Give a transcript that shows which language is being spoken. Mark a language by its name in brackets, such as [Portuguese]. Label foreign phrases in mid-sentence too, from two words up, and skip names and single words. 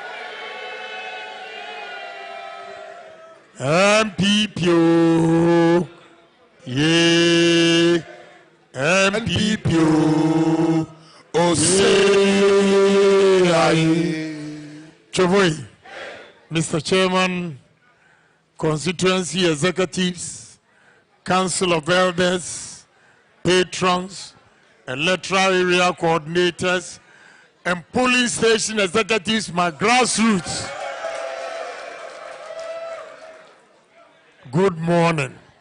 [English] MPP yeah. MPP oh say aye. Choboy, Mr. Chairman, Constituency Executives, Council of Elders, Patrons, Electoral Area Coordinators, and Polling Station Executives, my grassroots. Good morning.